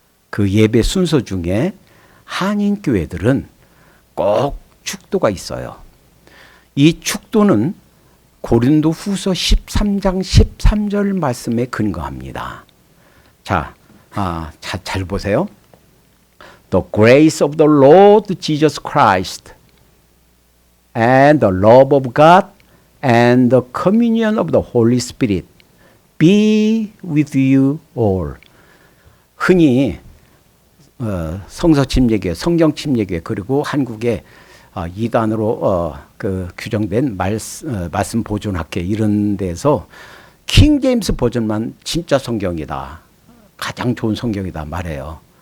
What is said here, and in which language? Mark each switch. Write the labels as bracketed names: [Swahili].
[Korean] 그 예배 순서 중에 한인교회들은 꼭 축도가 있어요. 이 축도는 고린도 후서 13장 13절 말씀에 근거합니다. 자, 잘 보세요. [English] The grace of the Lord Jesus Christ and the love of God and the communion of the Holy Spirit be with you all. [Korean] 흔히 성서 침례교회, 성경 침례교회, 그리고 한국의 이단으로 규정된 말씀 보존학회 이런 데서 킹 제임스 버전만 진짜 성경이다, 가장 좋은 성경이다 말해요.